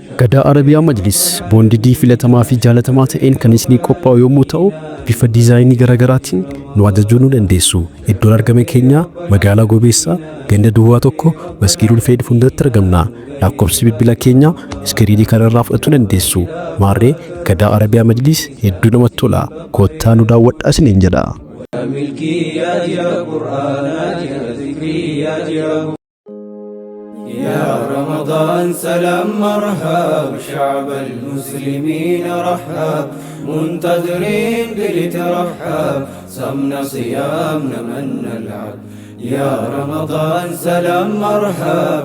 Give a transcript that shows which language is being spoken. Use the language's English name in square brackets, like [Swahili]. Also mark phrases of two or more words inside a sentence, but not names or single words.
[Oromo] Aadaa Arabiyaa Majlis boondii filatamaa fi jaalatamaa ta'een kan isinii qophaa'u yommuu ta'u, bifa diizaayinii garaagaraatiin nu ajajuu dandeessu. Iddoon argama keenyaa magaalaa Gobeessaa ganda Duwwaa 1 Masgiidul Feed fuulduratti argamna. Lakkoofsi bilbila keenyaa iskiriinii kanarraa fudhachuu dandeessu. Maarree Gadaa Arabiyaa Majlis hedduu namatti tola. Kottaa nu daawwadhaa isiniin jedha. [Arabic] يا رمضان سلام مرحب شعب المسلمين رحب منتظرين بلترحب صمنا صيامنا من نلعب يا رمضان سلام مرحب